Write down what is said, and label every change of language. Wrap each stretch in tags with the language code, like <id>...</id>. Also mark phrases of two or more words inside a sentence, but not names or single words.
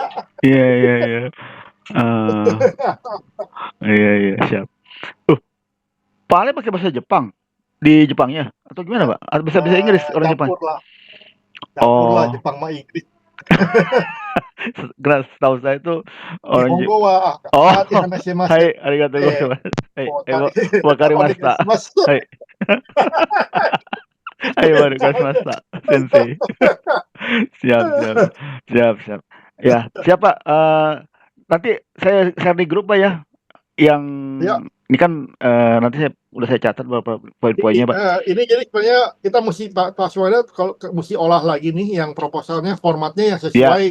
<id>iya, iya, iya. Ah, iya, iya, siap. Uh, Pak Ale pakai bahasa Jepang di Jepangnya atau gimana, Pak? Atau bisa bisa Inggris orang Jepang? Campur lah Oh, Jepang sama Inggris setahu saya itu orang</id> <ja>日本語は Oh, かた 話しませ hai, ありがとうございます. はい、わかりました. Arigatou はい、はい、わかりました、先生.</ja> <id>Siap, siap, siap, siap. Ya, siapa? Nanti saya share di grup, Pak ya. Yang ya. ini kan nanti saya catat beberapa poin-poinnya, Pak. Ini jadi sebenarnya kita mesti Pak Suwada kalau mesti olah lagi nih yang proposalnya formatnya yang</id>